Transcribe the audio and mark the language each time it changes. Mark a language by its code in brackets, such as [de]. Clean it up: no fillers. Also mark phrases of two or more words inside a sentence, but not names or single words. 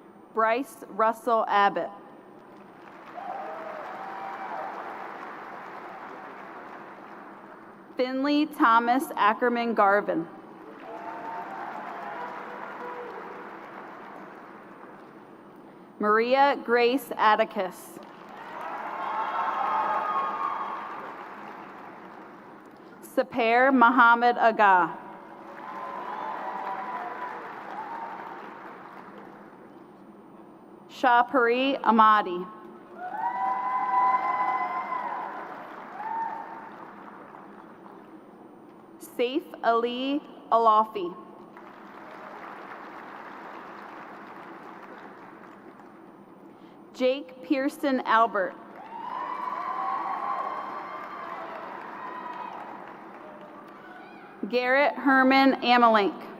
[en] Bryce Russell Abbott. Finley Thomas Ackerman Garvin. Maria Grace Atticus. Saper Muhammad Aga. Shahpuri Ahmadi. Saif Ali Alafi. Jake Pearson Albert. Garrett Herman Amalink.